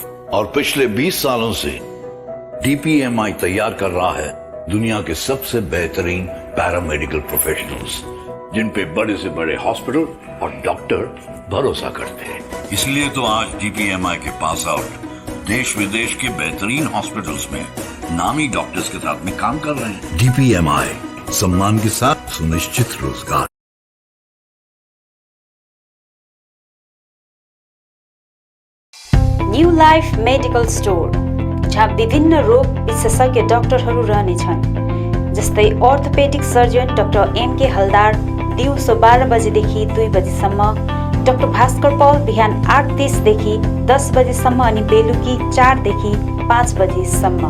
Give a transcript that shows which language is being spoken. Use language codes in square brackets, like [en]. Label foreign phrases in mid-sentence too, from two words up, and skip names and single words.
[hi] और पिछले 20 सालों से DPMI तैयार कर रहा है दुनिया के सबसे बेहतरीन [en] paramedical professionals, [hi] जिन पे बड़े से बड़े हॉस्पिटल और डॉक्टर भरोसा करते हैं। इसलिए तो आज DPMI के [en] pass out [hi] देश विदेश के बेहतरीन हॉस्पिटल्स में नामी डॉक्टर्स के साथ में काम कर रहे हैं। DPMI, सम्मान के साथ सुनिश्चित रोजगार। [ne] न्यू लाइफ मेडिकल स्टोर, जहाँ विभिन्न रोग विशेषज्ञ डाक्टरहरू रहनेछन्, जस्तै [en] orthopedic surgeon [ne] डाक्टर MK हलदार दिउँसो 12 बजेदेखि 2 बजेसम्म, डाक्टर भास्कर पौल बिहान 8:30 देखि 10 बजेसम्म अनि बेलुकी 4 देखि 5 बजेसम्म।